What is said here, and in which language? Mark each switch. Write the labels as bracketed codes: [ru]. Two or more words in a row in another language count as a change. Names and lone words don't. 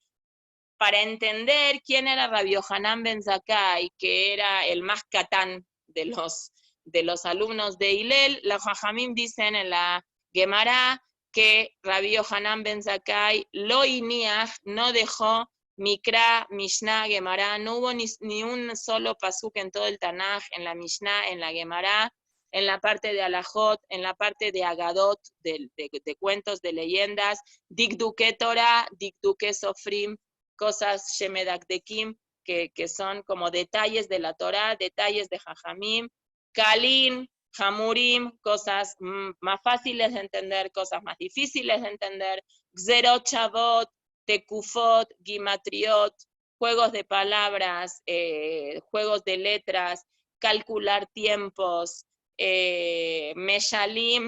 [es] Para entender quién era Rabbi Yohanan ben Zakkai, que era el más catán de los alumnos de Hillel, los jajamim dicen en la Gemara que Rabbi Yohanan ben Zakkai [he] לא הניח, [es] no dejó Mikra, Mishnah, Gemara, no hubo ni un solo pasuk en todo el Tanaj, en la Mishnah, en la Gemara, en la parte de alajot, en la parte de agadot, de cuentos, de leyendas, [he] דקדוקי תורה, דקדוקי סופרים, [es] cosas shemedakdekim, que son como detalles de la Torah, detalles de [he] חכמים, קלין, חמורים, [es] cosas más fáciles de entender, cosas más difíciles de entender, [he] גזרות שוות, תקופות, גימטריאות, [es] juegos de palabras, juegos de letras, calcular tiempos, Meshalim,